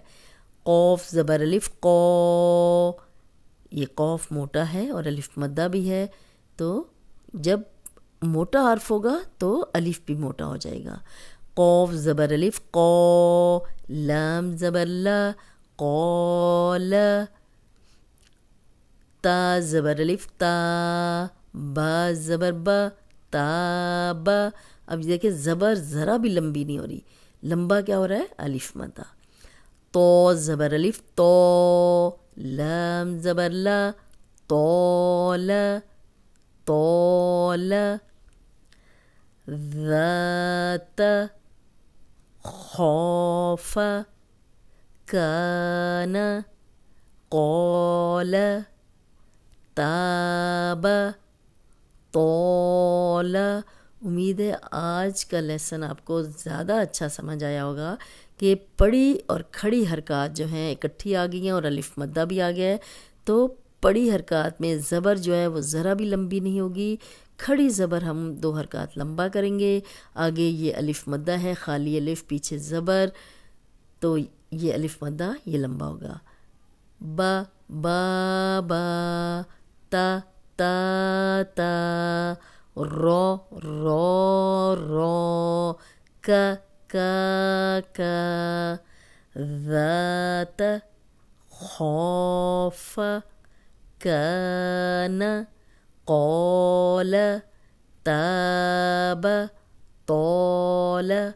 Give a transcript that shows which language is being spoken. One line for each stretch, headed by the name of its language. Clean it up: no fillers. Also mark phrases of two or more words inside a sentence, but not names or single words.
Urdu: قوف زبر الف، قو، یہ قوف موٹا ہے اور الف مدہ بھی ہے، تو جب موٹا حرف ہوگا تو الف بھی موٹا ہو جائے گا۔ قوف زبر الف، قو، لام زبر لا، قول، تا زبر الف، تا، با زبر با، تاب۔ اب دیکھیں زبر ذرا بھی لمبی نہیں ہو رہی، لمبا کیا ہو رہا ہے، الف مدہ۔ تو زبر الف، تو، لام زبر لا، طول، طول، ذات، خوف، کان، قول، تاب، طول۔ امید ہے آج کا لیسن آپ کو زیادہ اچھا سمجھ آیا ہوگا کہ پڑی اور کھڑی حرکات جو ہیں اکٹھی آ گئی ہیں اور الف مدہ بھی آ گیا ہے، تو پڑی حرکات میں زبر جو ہے وہ ذرا بھی لمبی نہیں ہوگی، کھڑی زبر ہم 2 حرکات لمبا کریں گے، آگے یہ الف مدہ ہے، خالی الف پیچھے زبر، تو یہ الف مدہ یہ لمبا ہوگا۔ با، با، با، تا، تا، تا، رو، رو، رو، کا، کا، کا، ذات، خوف، کان، قول، تاب، طول۔